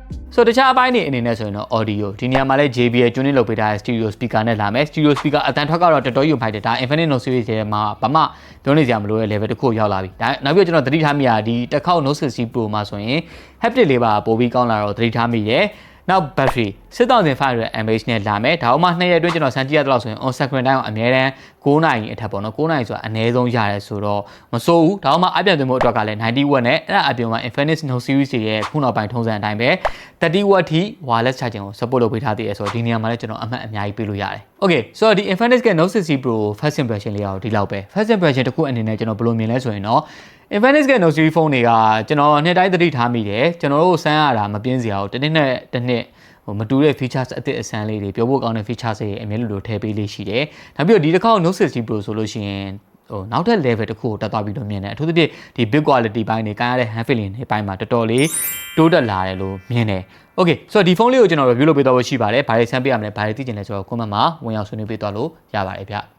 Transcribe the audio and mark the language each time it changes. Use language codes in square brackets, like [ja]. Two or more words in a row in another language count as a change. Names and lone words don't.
[my] ဆိုတော့တခြားအပိုင်းတွေအနေနဲ့ဆိုရင်တော့ audio ဒီနေရာမှာလည်း JBL tuning လုပ်ပေးထားတဲ့ [en] stereo speaker [my] နဲ့လာမယ် [en] stereo speaker [my] အတန်ထွက်ကတော့တော်တော်ယူဖိုက်တယ်ဒါ Infinix Note series ထဲမှာဘာမှပြောနေစရာမလိုတဲ့ level တစ်ခုရောက်လာပြီဒါနောက်ပြီးတော့ကျွန်တော်သတိထားမိတာဒီတစ်ခေါက် Note 60 Pro မှာဆိုရင် haptic လေးပါပို့ပြီးကောင်းလာတော့သတိ ထားမိတယ်နောက် battery 6500 mAh နဲ့လာမယ်ဒါမှမဟုတ်2ရက်အတွင်းကျွန်တော်စမ်းကြည့်ရတော့ဆိုရင် [en] on screen time [my] ကိုအများတန်း9နာရီအထက်ပေါ့နော်9နာရီဆိုတာအနည်းဆုံးရတယ်ဆိုတော့မစိုးဘူးဒါမှမဟုတ်အပြန်သွင်းမှုအတွက်ကလည်း90 watt နဲ့ အဲ့ဒါအပြင်မှာ Infinix Note series ရဲ့ခုနောက်ပိုင်းထုံးစံအတိုင်းပဲ30 watt ထိ [en] wireless charging [my] ကို support လုပ်ပေးထားသေးတယ်ဆိုတော့ဒီနေရာမှာလည်းကျွန်တော်အမှတ်အများကြီးပေးလို့ရတယ် Okay ဆိုတော့ဒီ Infinix ရဲ့ Note 60 Pro [en] first impression [my] လေးကတော့ဒီလောက်ပဲ [en] first impression [my] တစ်ခုအနေနဲ့ကျွန်တော်ဘယ်လိုမြင်လဲဆိုရင်တော့Infinix ရဲ့ Note series phone တွေကကျွန်တော်နှစ် တိုင်းသတိထားမိတယ်ကျွန်တော်တို့စမ်းရတာမပြင်းစရာဘူးတစ်နှစ်မတူတဲ့ features အသစ်အဆန်းလေးတွေပြောဖို့ကောင်းတဲ့ features တွေအများကြီးလိုထည့်ပေးလေးရှိတယ်။နောက်ပြီးတော့ဒီတစ်ခေါက် Note 60 Pro ဆိုလို့ရှိရင်နောက်ထပ် level တစ်ခုကိုတက်သွားပြီးတော့မြင်တယ်။အထူးသဖြင့်ဒီ [en] build quality [my] ဘိုင်းတွေကန်ရတဲ့ [en] hand feeling [my] တွေဘိုင်းမှာတော်တော်လေးတိုးတက်လာတယ်လို့မြင်တယ်။ Okay ဆိုတော့ဒီဖုန်းလေးကိုကျွန်တော် review လုပ်ပေးသွားဖို့ရှိပါတယ်။ဘာတွေဆန်းပေးရမလဲဘာတွေသိချင်လဲဆိုတော့ comment မှာဝင်ရောက်ဆွေးနွေးပေးသွားလို့ရပါတယ်ဗျ။